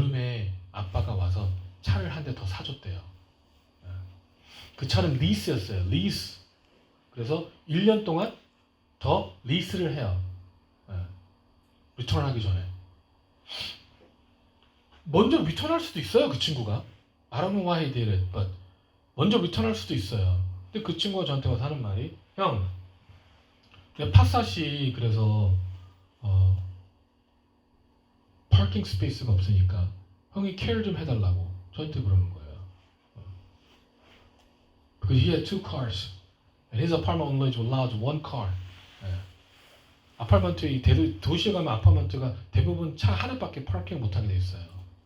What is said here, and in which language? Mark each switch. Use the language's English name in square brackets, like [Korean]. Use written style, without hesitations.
[Korean] 여름에 아빠가 와서 차를 한 대 더 사줬대요. 그 차는 리스였어요. 리스. 그래서 1년 동안 더 리스를 해요. 리턴하기 전에. 먼저 리턴할 수도 있어요, 그 친구가. [English] I don't know why he did it, but [Korean] 먼저 리턴할 수도 있어요. 근데 그 친구가 저한테 와서 하는 말이, 형, 내 파사시 그래서 파킹 스페이스가 없으니까 형이 케어 좀 해달라고 저한테 그러는 거예요. [English] Because he had two cars, and his apartment only allowed one car. [Korean] 아파트먼트, 도시에 가면 아파트먼트가 대부분 차 하나밖에 파킹 못하게 돼 있어요.